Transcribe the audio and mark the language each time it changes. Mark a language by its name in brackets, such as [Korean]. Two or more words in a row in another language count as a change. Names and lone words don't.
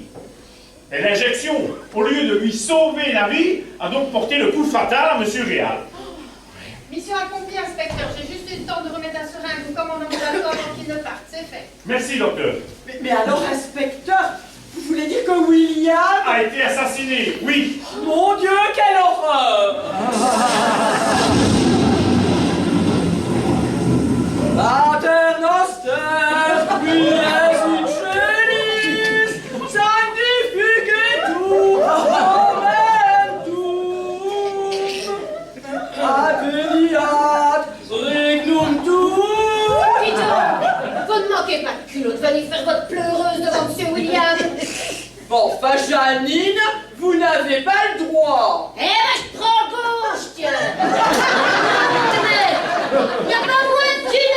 [French] Et l'injection, au lieu de lui sauver la vie, a donc porté le coup fatal à M. Réal. Mission accomplie, inspecteur. J'ai juste eu le temps de remettre la seringue au commandant de la corps avant qu'il ne parte. C'est fait. Merci, docteur. Mais alors, inspecteur, vous voulez dire que William a été assassiné, oui. Mon Dieu, quelle horreur! [Latin] Pater noster, qui es in celis, sanctificetur momentum, adveniat regnum tuum. [French] Peter, vous ne manquez pas de culot de venir faire votre pleureuse devant M. William. Bon, enfin, Janine, vous n'avez pas le droit. Eh ben, je prends gauche, tiens. Tenez, il n'y a pas moins de